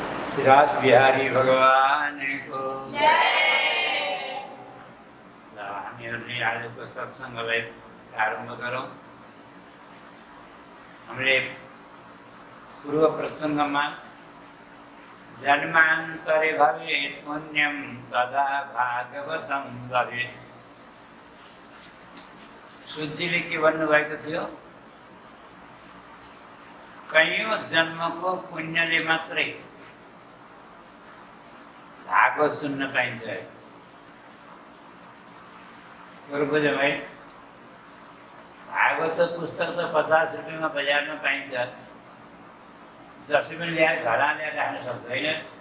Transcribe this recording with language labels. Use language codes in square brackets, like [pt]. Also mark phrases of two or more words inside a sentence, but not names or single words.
[ne] रास बिहारी भगवान को हामीहरूले आजको सत्सङ्गलाई प्रारम्भ गरौँ। हामीले पूर्व प्रसङ्गमा [sa] जन्मान्तरे भवेत् पुण्यं तदा भागवतं भवेत्, [ne] शुद्धिले के भन्नुभएको थियो? कैयौँ जन्मको पुण्यले मात्रै भागवत सुन्न पाइन्छ। बुझ्यो भाइ? भागवत पुस्तक त 50 रुपियाँमा बजारमा पाइन्छ, जसै पनि ल्याएर घरमा ल्याएर राख्न सक्दैन।